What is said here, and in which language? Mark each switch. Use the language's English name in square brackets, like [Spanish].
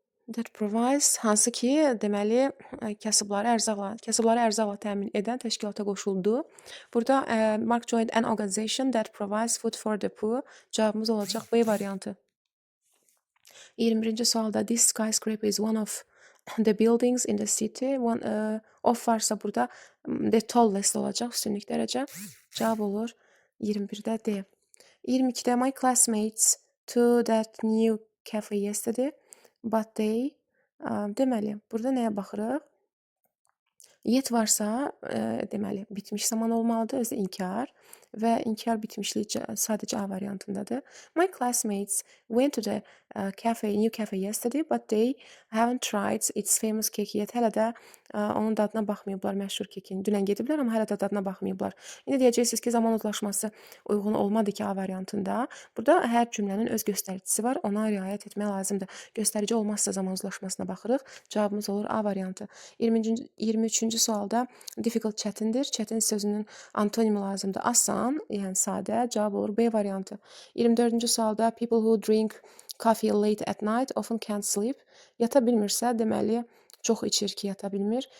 [English] That provides [Azerbaijani] hansı ki, deməli, kasıbları ərzaqla təmin edən təşkilata qoşuldu. Burada [English] Mark joined an organization that provides food for the poor. [Azerbaijani] Cavabımız olacaq B variantı. 21-ci sualda [English] this skyscraper is one of the buildings in the city. [Azerbaijani] Of varsa burada [English] the tallest [Azerbaijani] olacaq, üstünlük dərəcə. Cavab olur 21-də D. 22-də [English] my classmates to that new cafe yesterday. But they, [Azerbaijani] deməli, burada nəyə baxırıq? Yet varsa, deməli, bitmiş zaman olmalıdır, özü inkar və inkar bitmişlik sadəcə A variantındadır. [English] My classmates went to the new cafe yesterday, but they haven't tried its famous cake yet. [Azerbaijani] Hələ də onun dadına baxmayıblar, məşhur kekin. Dünən gediblər, amma hələ də dadına baxmayıblar. İndi deyəcəksiniz ki, zaman uzlaşması uyğun olmadı ki, A variantında. Burada hər cümlənin öz göstəricisi var, ona riayət etmək lazımdır. Göstərici olmazsa zaman uzlaşmasına baxırıq. Cavabımız olur A variantı. 23-cü sualda difficult çətindir. Çətin sözünün antonimi lazımdır. Asan, yəni sadə. Cavab olur B variantı. 24-cü sualda [English] people who drink coffee late at night often can't sleep. [Azerbaijani] Yata bilmirsə, deməli, çox içir ki, yata bilmir.